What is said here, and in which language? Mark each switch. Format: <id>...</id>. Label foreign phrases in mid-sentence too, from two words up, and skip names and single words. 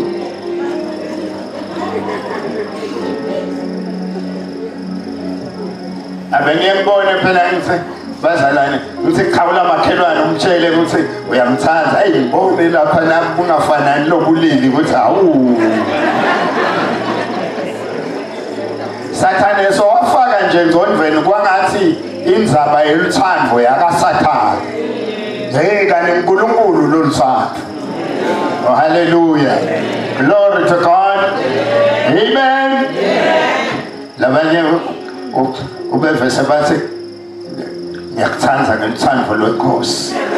<ss>Abengiyembone phela ngithi bazalwane ngithi khawula makhelwane umtshele ukuthi uyamthanda. Hey ngibone lapha nami ungafanani lobulili ukuthi awu Sathane so wafaka nje ngcondweni kwangathi indzaba yeluthando yakaSathane. Hey kanti uNkulunkulu loluthando.</ss> <en>Oh hallelujah. Glory to God. Amen.</en> <ss>Labanye ubevese bathi ngiyakuthanda ngeluthando lweNkosi.</ss>